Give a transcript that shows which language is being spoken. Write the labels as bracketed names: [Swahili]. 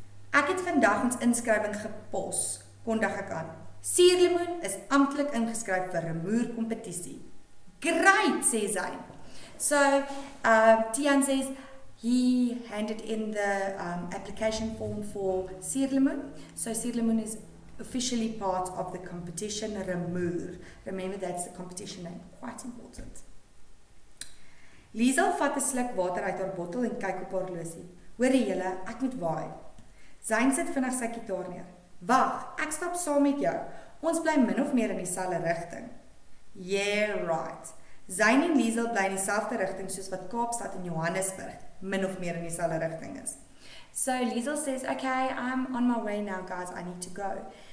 [Afrikaans] Ek het vandag ons inskrywing gepos, kondig ek aan. Suurlemoen is amptelik ingeskryf vir 'n moerkompetisie. [English] Great, says Zane. So, Tian says he handed in the application form for Suurlemoen. So, Suurlemoen is officially part of the competition, Remoer. Remember, that's the competition name. Quite important. [Afrikaans] Liesel vat 'n sluk water uit haar bottel en kyk op haar horlosie. Hoorie julle, ek moet waai. Zane sit vinnig sy gitaar neer. Wag, ek stap saam met jou. Ons bly min of meer in dieselfde rigting. [English] Yeah, right. [Afrikaans] Zane en Liesel bly in dieselfde rigting soos wat Kaapstad en Johannesburg min of meer in dieselfde rigting is. [English] So Liesel says, okay, I'm on my way now, guys, I need to go.